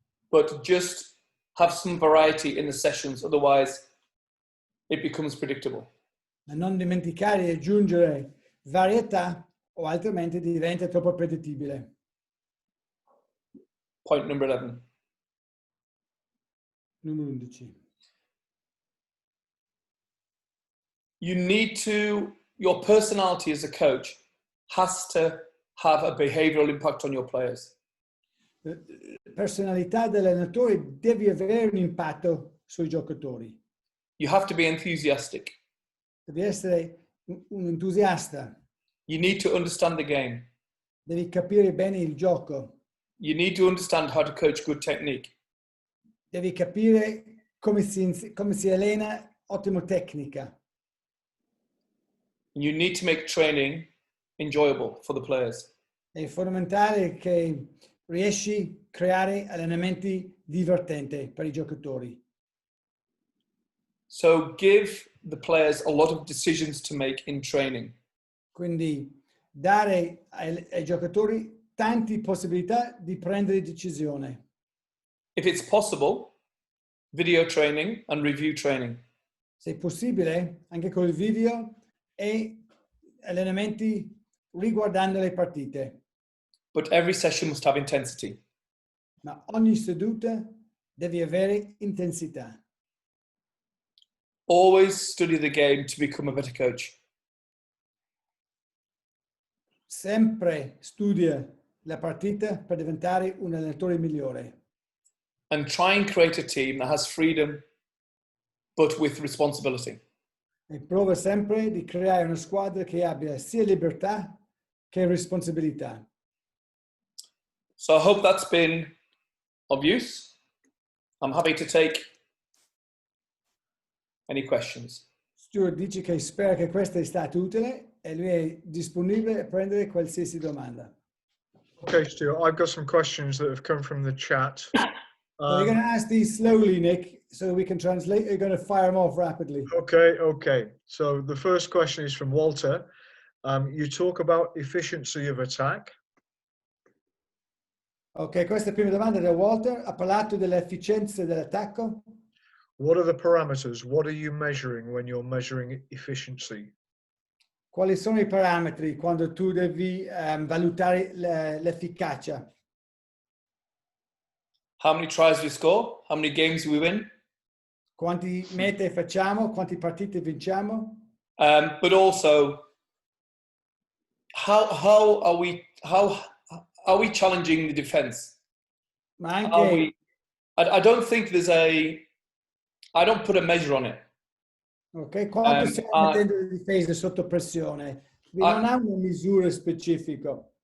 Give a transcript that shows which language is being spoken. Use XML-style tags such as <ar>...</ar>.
<en>but just have some variety in the sessions, otherwise it becomes predictable.</en> <it>ma non dimenticare di aggiungere varietà o altrimenti diventa troppo predettibile.</it> <en>Point number 11.</en> <it>Numero 11.</it> <en>You need to, your personality as a coach has to have a behavioral impact on your players.</en> <it>La personalità dell'allenatore deve avere un impatto sui giocatori.</it> <en>You have to be enthusiastic.</en> <it>Devi essere un entusiasta.</it> <en>You need to understand the game.</en> <it>Devi capire bene il gioco.</it> <en>You need to understand how to coach good technique.</en> <it>Devi capire come si allena ottima tecnica.</it> <en>You need to make training enjoyable for the players.</en> <it>È fondamentale che riesci a creare allenamenti divertenti per i giocatori.</it> <en>So give the players a lot of decisions to make in training.</en> <it>Quindi dare ai giocatori tante possibilità di prendere decisione.</it> <en>If it's possible, video training and review training.</en> <it>Se possibile, anche con il video e allenamenti riguardando le partite.</it> <en>But every session must have intensity.</en> <it>Ma ogni seduta deve avere intensità.</it> <en>Always study the game to become a better coach.</en> <it>Sempre studia la partita per diventare un allenatore migliore.</it> <en>and try and create a team that has freedom but with responsibility.</en> <it>E prova sempre di creare una squadra che abbia sia libertà che responsabilità.</it> <en>So I hope that's been of use. I'm happy to take any questions.</en> <it>Stuart dice che spera che questo è stato utile e lui è disponibile a prendere qualsiasi domanda.</it> <en>Okay, Stuart, I've got some questions that have come from the chat. So you're going to ask these slowly, Nick, so we can translate. You're going to fire them off rapidly. Okay. So the first question is from Walter. You talk about efficiency of attack.</en> <it>Ok, questa è la prima domanda da Walter. Ha parlato dell'efficienza dell'attacco.</it> <en>What are the parameters? What are you measuring when you're measuring efficiency?</en> <it>Quali sono i parametri quando tu devi valutare l'efficacia?</it> <en>How many tries we score? How many games we win?</en> <it>Quanti mete facciamo? Quante partite vinciamo?</it> <en>But also, how are we challenging the defense?</en> <it>Ma anche,</it> <en>I don't think I don't put a measure on it.</en> <it>ok, quanto stiamo mettendo le difese sotto pressione? Non ha una misura specifica.</it>